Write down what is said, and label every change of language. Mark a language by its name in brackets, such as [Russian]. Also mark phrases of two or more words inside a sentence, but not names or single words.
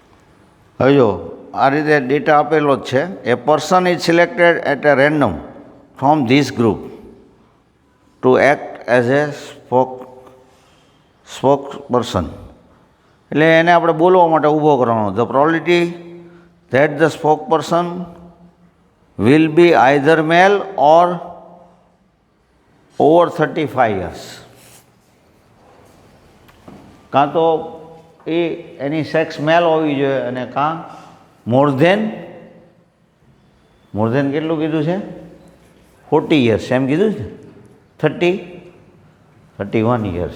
[Gujarati] હવે જો આ રીતે ડેટા આપેલો જ છે. [English] a person is selected at a random from this group to act as a spokesperson. [Gujarati] એટલે એને આપણે બોલવા માટે ઊભો કરવાનો. [English] the probability that the spokesperson will be either male or over 35 years. [Gujarati] કાં તો એની [English] sex male [Gujarati] હોવી જોઈએ અને કાં [English] more than [Gujarati] કેટલું કીધું છે 40 years એમ કીધું છે 31 years.